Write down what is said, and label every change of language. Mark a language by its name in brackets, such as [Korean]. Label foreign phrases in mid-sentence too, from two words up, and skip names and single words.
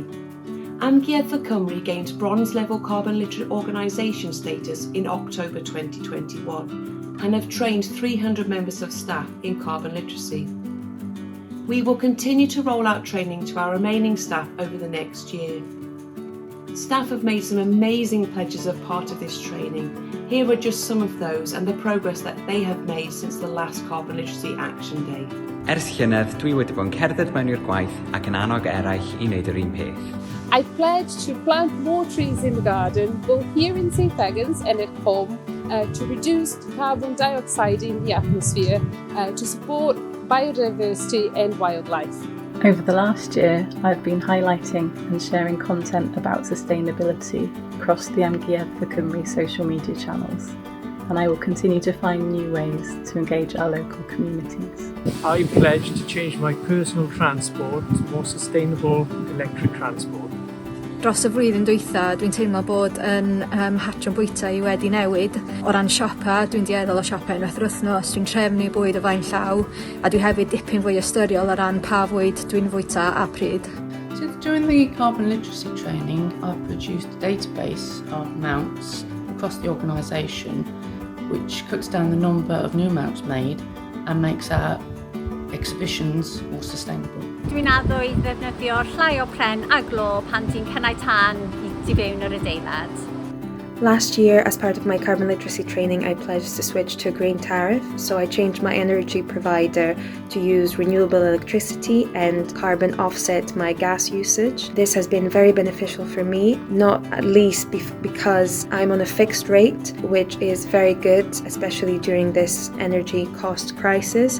[English] Gweithredu Cymru gained bronze level carbon literate organisation status in October 2021 and have trained 300 members of staff in carbon literacy. We will continue to roll out training to our remaining staff over the next year. Staff have made some amazing pledges as part of this training. Here are just some of those and the progress that they have made since the last Carbon Literacy Action Day. [Welsh] Ers Llythrennedd, dwi wedi bod yn cerdded mewn i'r gwaith ac yn annog eraill I wneud yr un peth. [English] I pledge to plant more trees in the garden, both here in St Fagans and at home, to reduce carbon dioxide in the atmosphere, to support biodiversity and wildlife. Over the last year, I've been highlighting and sharing content about sustainability across the Gweithredu Cymru social media channels, and I will continue to find new ways to engage our local communities. I pledge to change my personal transport to more sustainable electric transport. [Welsh] Dros y flwyddyn dwytha, dwi'n teimlo bod yn hartio'n bwyta I wedi newid. O ran siopa, dwi'n dieddol o siopa unwaith yr wythnos, dwi'n trefnu bwyd o flaen llaw, a dwi hefyd dipyn fwy ystyriol o ran pa fwyd dwi'n fwyta a pryd. [English] So during the carbon literacy training, I've produced a database of mounts across the organisation, which cuts down the number of new mounts made and makes our exhibitions more sustainable. [Welsh] Dwi'n addo I ddefnyddio llai o pren a glo pan ti'n cynnau tân I fewn yr adeilad. [English] Last year, as part of my carbon literacy training, I pledged to switch to a green tariff, so I changed my energy provider to use renewable electricity and carbon offset my gas usage. This has been very beneficial for me, not at least because I'm on a fixed rate, which is very good, especially during this energy cost crisis.